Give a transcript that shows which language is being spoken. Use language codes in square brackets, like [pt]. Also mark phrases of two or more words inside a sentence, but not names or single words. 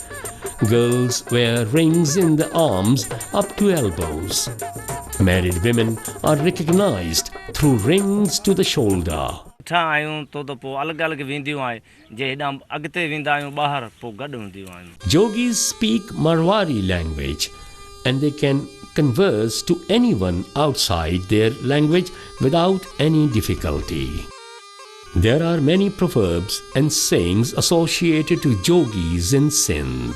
[en] Girls wear rings in the arms up to elbows. Married women are recognized through rings to the shoulder. [sd] ठा आहियूं त पोइ अलॻि अलॻि वेंदियूं आहे जे हेॾां अॻिते वेंदा आहियूं ॿाहिरि पोइ गॾु हूंदियूं आहिनि [en] Yogis speak Marwari language and they can converse to anyone outside their language without any difficulty. There are many proverbs and sayings associated to yogis in Sindh.